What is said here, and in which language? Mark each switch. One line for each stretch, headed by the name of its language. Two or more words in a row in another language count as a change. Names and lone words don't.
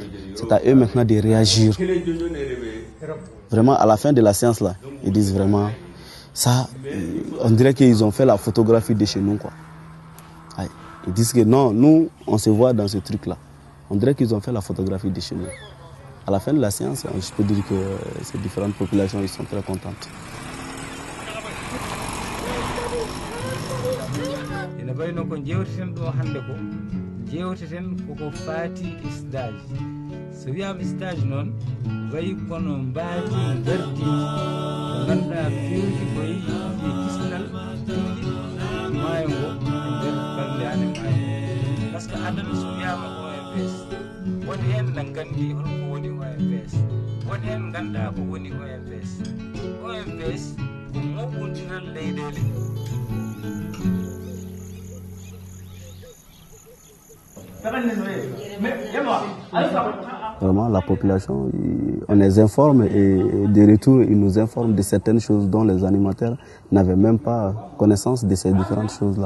French: C'est à eux maintenant de réagir. Vraiment, à la fin de la séance, là, ils disent vraiment, ça, on dirait qu'ils ont fait la photographie de chez nous, quoi. Ils disent que non, nous, on se voit dans ce truc-là. On dirait qu'ils ont fait la photographie de chez nous. À la fin de la séance, je peux dire que ces différentes populations, ils sont très contentes.
Fula: bayno ko jewteten ɗo hannde ko jewteten koko faati stage so wiyama stage noon wayi kono mbaadi gardi ko ganduɗa fewti koye kisnal tindi maayo ngo e nder ballade maayo
French: par ce que
Fula: adana so wiyama OMVS woni hen ne gandi holko woni OMVS woni hen ganduɗa ko woni OMVS OMVS ko moɓodiral leyɗele.
French: Vraiment, la population, on les informe et de retour, ils nous informent de certaines choses dont les animateurs n'avaient même pas connaissance de ces différentes choses-là.